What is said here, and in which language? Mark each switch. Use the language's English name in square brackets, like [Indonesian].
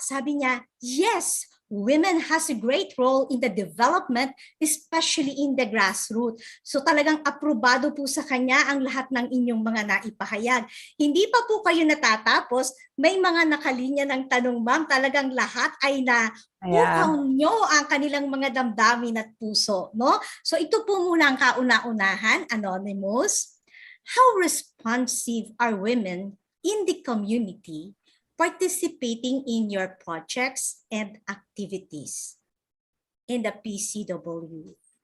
[Filipino] Sabi niya, [English] yes, women has a great role in the development, especially in the grassroots. [Filipino] So talagang aprobado po sa kanya ang lahat ng inyong mga naipahayag. Hindi pa po kayo natatapos, may mga nakalinya ng tanong, ma'am. Talagang lahat ay pukaw nyo ang kanilang mga damdamin at puso. No? [English] So [Filipino] ito po muna ang kauna-unahan, [English] Anonymous. How responsive are women in the community participating in your projects and activities in the PCW?